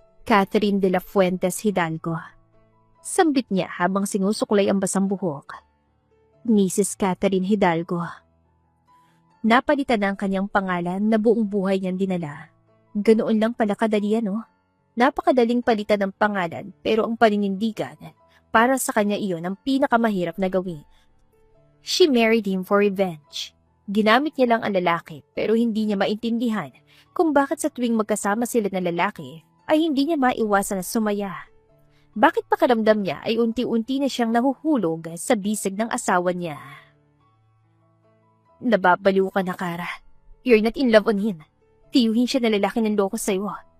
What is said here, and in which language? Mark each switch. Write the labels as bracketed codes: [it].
[tl] Catherine de la Fuentes Hidalgo. Sambit niya habang sinusuklay ang basang buhok. Mrs. Catherine Hidalgo. Napalitan na ang kanyang pangalan na buong buhay niyang dinala. Ganoon lang pala kadali, no? Napakadaling palitan ng pangalan pero ang paninindigan, para sa kanya iyon ang pinakamahirap na gawin. [en] She married him for revenge. [tl] Ginamit niya lang ang lalaki pero hindi niya maintindihan kung bakit sa tuwing magkasama sila ng lalaki ay hindi niya maiwasan na sumaya. Bakit pakiramdam niya ay unti-unti na siyang nahuhulog sa bisig ng asawa niya? Nababaliw ka na, Kara. [en] You're not in love on him. [tl] Tiyuhin siya na lalaki ng loko sa'yo.